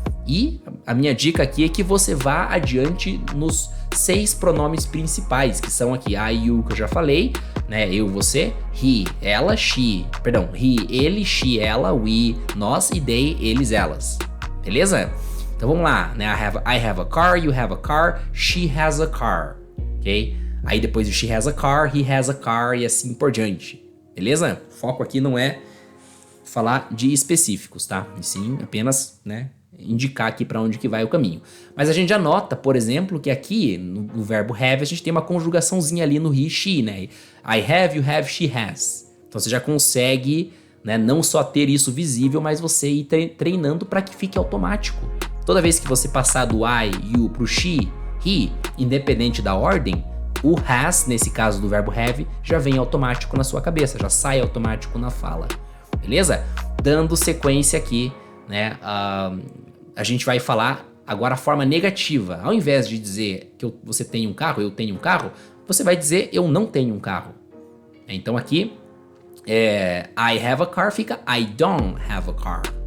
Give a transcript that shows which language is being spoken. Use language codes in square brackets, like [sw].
[pt] E a minha dica aqui é que você vá adiante nos 6 pronomes principais, que são aqui I, you, que eu já falei, né? Eu, você. He, ela, she. Perdão, he, ele, she, ela, we, nós e they, eles, elas. Beleza? Então vamos lá, né? [en] I have a car, you have a car, she has a car. [pt] Ok? Aí depois do [en] she has a car, he has a car [pt] e assim por diante. Beleza? O foco aqui não é falar de específicos, tá? E sim apenas, né, indicar aqui para onde que vai o caminho. Mas a gente já nota, por exemplo, que aqui no verbo have a gente tem uma conjugaçãozinha ali no he, she, né? [en] I have, you have, she has. [pt] Então você já consegue, né, não só ter isso visível, mas você ir treinando para que fique automático. Toda vez que você passar do I, you pro she, he, independente da ordem, o has, nesse caso do verbo have, já vem automático na sua cabeça, já sai automático na fala. Beleza? Dando sequência aqui, né? A gente vai falar agora a forma negativa. Ao invés de dizer que você tem um carro, eu tenho um carro, você vai dizer eu não tenho um carro. Então aqui, [en] I have a car [pt] fica [en] I don't have a car.